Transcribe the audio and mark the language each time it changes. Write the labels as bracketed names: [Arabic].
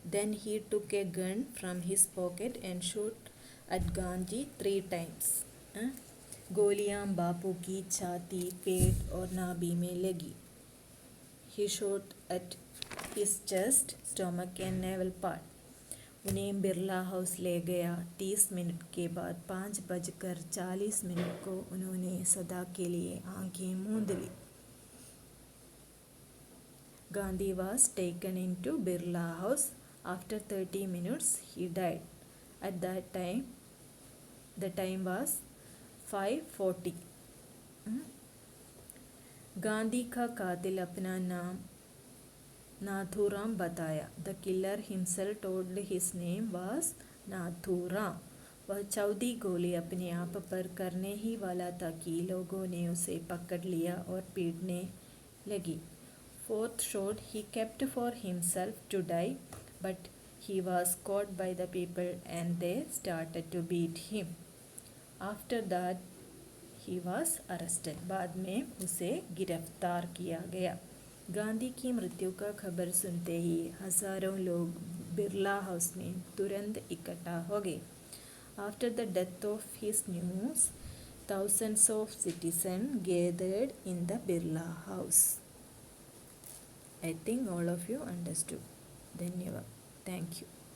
[English] Then he took a gun from his pocket and shot at Gandhi 3 times. [Hindi] गोलियां बापू की छाती, पेट और नाभि में लगी। [English] He shot at his chest, stomach and navel part. [Hindi] उन्हें बिरला हाउस ले गया। 30 मिनट के बाद 5:40 को उन्होंने सदा के लिए आंखें मूंद ली। [English] Gandhi was taken into Birla House. After 30 minutes, he died. At that time, the time was 5:40. [Hindi] Gandhi का कातिल अपना नाम नाथूराम बताया। [English] The killer himself told his name was Nathuram. [Hindi] वह 14 गोली अपने आप पर करने ही वाला था कि लोगों ने उसे पकड़ लिया और पीटने लगी। [English] 4th shot he kept for himself to die, but he was caught by the people and they started to beat him. After that he was arrested. [Hindi] बाद में उसे गिरफ्तार किया गया। गांधी की मृत्यु का खबर सुनते ही हजारों लोग बिरला हाउस में तुरंत इकट्ठा हो गए। [English] After the death of his news, thousands of citizens gathered in the Birla House. I think all of you understood. Dhanyavad. Thank you.